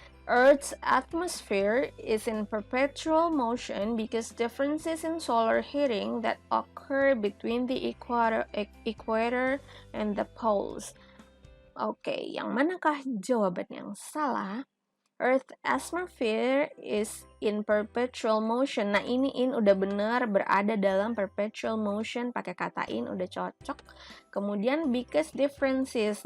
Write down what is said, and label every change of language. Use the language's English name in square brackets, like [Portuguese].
[English] Earth's atmosphere is in perpetual motion because differences in solar heating that occur between the equator and the poles. [Indonesian] Oke, yang manakah jawaban yang salah? [English] Earth's atmosphere is in perpetual motion. [Indonesian] Nah, ini in udah benar, berada dalam [English] perpetual motion, [Indonesian] pakai kata in udah cocok. [English] Kemudian because differences.